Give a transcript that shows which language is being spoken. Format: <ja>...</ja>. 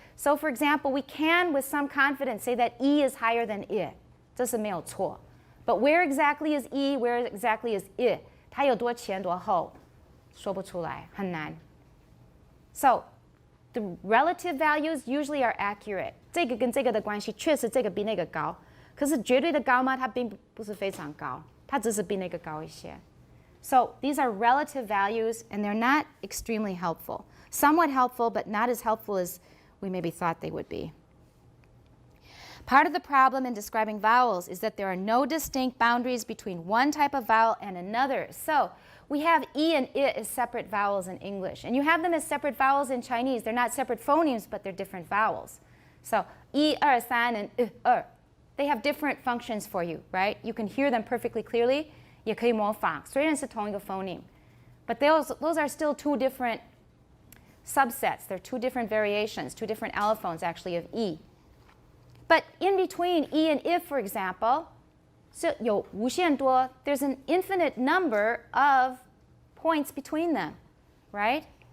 <en>So for example, we can with some confidence say that E is higher than I.</en> <zh>这是没有错.</zh> <en>But where exactly is E, where exactly is I?</en> <zh>它有多前多后？说不出来，很难.</zh> <en>So the relative values usually are accurate.</en> <zh>这个跟这个的关系确实这个比那个高，可是绝对的高吗？它并不是非常高，它只是比那个高一些。</zh> <en>So these are relative values, and they're not extremely helpful. Somewhat helpful, but not as helpful as we maybe thought they would be. Part of the problem in describing vowels is that there are no distinct boundaries between one type of vowel and another. So we have E and I as separate vowels in English, and you have them as separate vowels in Chinese. They're not separate phonemes, but they're different vowels. So 1, 2, 3 and 2. They have different functions for you, right? You can hear them perfectly clearly.</en> <zh>也可以模仿，虽然是同一个 phoneme.</zh> <en>But those are still two different subsets. They're two different variations, two different allophones actually of E. But in between E and I, for example, so</en> <zh>有无限多,</zh> <en>there's an infinite number of points between them, right?</en>